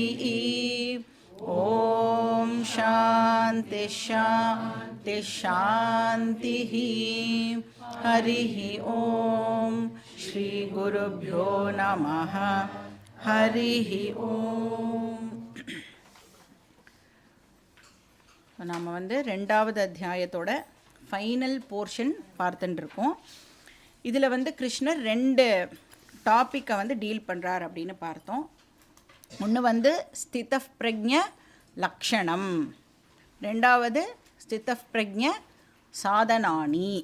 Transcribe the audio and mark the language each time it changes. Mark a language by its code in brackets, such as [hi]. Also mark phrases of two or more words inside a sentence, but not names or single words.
[sa] ॐ शान्ति शान्ति शान्तिः। हरिः ॐ श्री गुरुभ्यो नमः। हरिः ॐ। [ta] நாம் வந்து ரெண்டாவது அத்தியாயத்தோட ஃபைனல் போர்ஷன் பார்த்துட்டு இருக்கோம். இதில் வந்து கிருஷ்ணர் ரெண்டு டாப்பிக்கை வந்து டீல் பண்ணுறார் அப்படின்னு பார்த்தோம். ஒன்று வந்து [sa] स्थित प्रज्ञ लक्षणम्, [ta] ரெண்டாவது [sa] स्थित प्रज्ञ साधनानि.